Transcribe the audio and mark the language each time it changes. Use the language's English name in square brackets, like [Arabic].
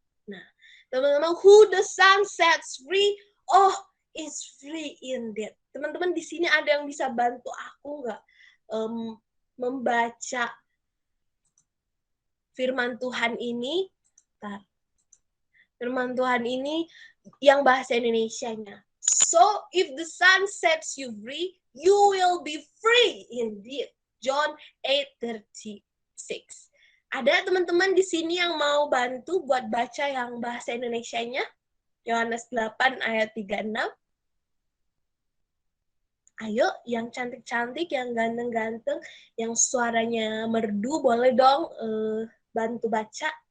[Indonesian] Nah, teman-teman, [English] who the sun sets free, is free indeed. [Indonesian] Teman-teman di sini ada yang bisa bantu aku nggak membaca firman Tuhan ini? Firman Tuhan ini yang bahasa Indonesianya. [English] So, if the sun sets you free, you will be free indeed. John 8:36. [Indonesian] Ada teman-teman di sini yang mau bantu buat baca yang bahasa Indonesianya? Yohanes 8 ayat 36. Ayo, yang cantik-cantik, yang ganteng-ganteng, yang suaranya merdu, boleh dong bantu baca.